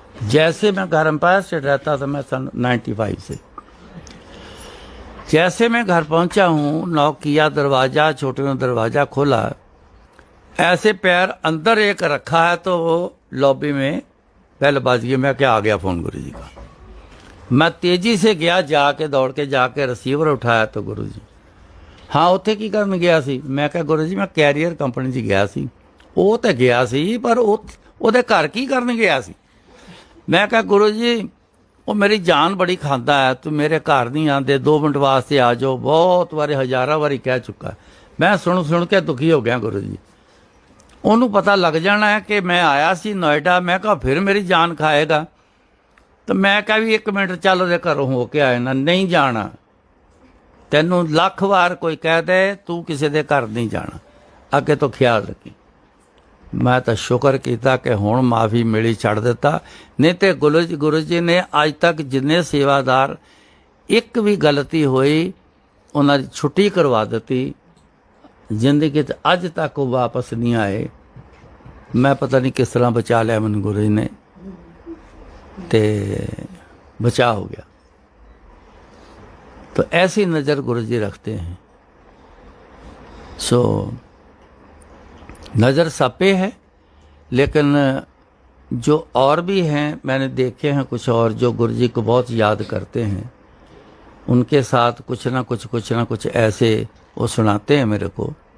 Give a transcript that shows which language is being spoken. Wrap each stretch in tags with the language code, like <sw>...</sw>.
<hi>जैसे मैं घर एम्पायर स्टेट रहता था, मैं सन 95 से, जैसे मैं घर पहुंचा हूँ, नॉक किया, दरवाजा छोटे दरवाजा खोला, ऐसे पैर अंदर एक रखा है तो वो लॉबी में बेल बज गई। मैं क्या आ गया फ़ोन गुरु जी का। मैं तेजी से गया, जाके दौड़ के जाके रिसीवर उठाया तो गुरु जी, हाँ</hi> <pa>उत्थे की करन गया सी? मैं कहा गुरु जी मैं कैरीयर कंपनी 'ਚ ਗਿਆ ਸੀ। ਉਹ ਤੇ ਗਿਆ ਸੀ ਪਰ ਉਹਦੇ ਘਰ ਕੀ ਕਰਨ ਗਿਆ ਸੀ? ਮੈਂ ਕਿਹਾ ਗੁਰੂ ਜੀ ਉਹ ਮੇਰੀ ਜਾਨ ਬੜੀ ਖਾਂਦਾ ਹੈ, ਤੂੰ ਮੇਰੇ ਘਰ ਨਹੀਂ ਆਂਦੇ, 2 ਮਿੰਟ ਵਾਸਤੇ ਆ ਜਾਓ, ਬਹੁਤ ਵਾਰੀ ਹਜ਼ਾਰਾਂ ਵਾਰੀ ਕਹਿ ਚੁੱਕਾ। ਮੈਂ ਸੁਣ ਕੇ ਦੁਖੀ ਹੋ ਗਿਆ ਗੁਰੂ ਜੀ। ਉਹਨੂੰ ਪਤਾ ਲੱਗ ਜਾਣਾ ਹੈ ਕਿ ਮੈਂ ਆਇਆ ਸੀ ਨੋਇਡਾ, ਮੈਂ ਕਿਹਾ ਫਿਰ ਮੇਰੀ ਜਾਨ ਖਾਏਗਾ। ਤਾਂ ਮੈਂ ਕਿਹਾ ਵੀ 1 ਮਿੰਟ ਚੱਲ ਉਹਦੇ ਘਰੋਂ ਹੋ ਕੇ ਆਏ ਨਾ, ਨਹੀਂ ਜਾਣਾ। ਤੈਨੂੰ ਲੱਖ ਵਾਰ ਕੋਈ ਕਹਿ ਦੇ ਤੂੰ ਕਿਸੇ ਦੇ ਘਰ ਨਹੀਂ ਜਾਣਾ, ਅੱਗੇ ਤੋਂ ਖਿਆਲ ਰੱਖੀ। ਮੈਂ ਤਾਂ ਸ਼ੁਕਰ ਕੀਤਾ ਕਿ ਹੁਣ ਮਾਫੀ ਮਿਲੀ, ਛੱਡ ਦਿੱਤਾ। ਨਹੀਂ ਤੇ ਗੁਰੂ ਜੀ ਨੇ ਅੱਜ ਤੱਕ ਜਿੰਨੇ ਸੇਵਾਦਾਰ ਇੱਕ ਵੀ ਗਲਤੀ ਹੋਈ ਉਹਨਾਂ ਦੀ ਛੁੱਟੀ ਕਰਵਾ ਦਿੱਤੀ। ਜ਼ਿੰਦਗੀ 'ਚ ਅੱਜ ਤੱਕ ਉਹ ਵਾਪਸ ਨਹੀਂ ਆਏ। ਮੈਂ ਪਤਾ ਨਹੀਂ ਕਿਸ ਤਰ੍ਹਾਂ ਬਚਾ ਲਿਆ ਮੈਨੂੰ ਗੁਰੂ ਜੀ ਨੇ, ਤੇ</pa> <hi>बचा हो गया। तो ऐसी नज़र गुरु जी रखते हैं। सो नज़र सब पे है, लेकिन जो और भी हैं मैंने देखे हैं कुछ और जो गुरु जी को बहुत याद करते हैं, उनके साथ कुछ ना कुछ ऐसे वो सुनाते हैं मेरे को।</hi>